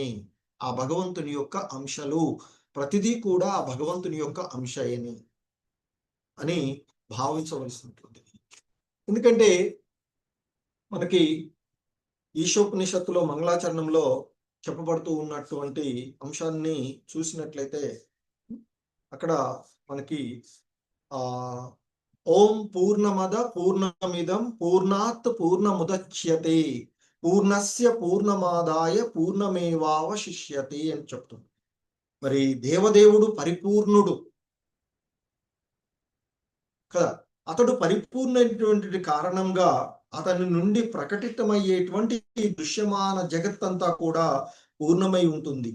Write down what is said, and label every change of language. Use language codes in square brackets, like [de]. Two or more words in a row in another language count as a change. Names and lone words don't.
[te] ఆ భగవంతుని యొక్క అంశాలు ప్రతిదీ కూడా ఆ భగవంతుని యొక్క అంశయని అని భావించవలసి ఉంటుంది. ఎందుకంటే మనకి ఈశోపనిషత్తులో మంగళాచరణంలో చెప్పబడుతూ ఉన్నటువంటి అంశాన్ని చూసినట్లయితే అక్కడ మనకి [sa] ఓం పూర్ణమద పూర్ణమిదం పూర్ణాత్ పూర్ణముదచ్యతే పూర్ణస్య పూర్ణమాదాయ పూర్ణమేవావశిష్యతే [te] అని చెప్తుంది. మరి దేవదేవుడు పరిపూర్ణుడు కదా, అతడు పరిపూర్ణమైనటువంటి కారణంగా అతని నుండి ప్రకటితమయ్యేటువంటి దృశ్యమాన జగత్తంతా కూడా పూర్ణమై ఉంటుంది.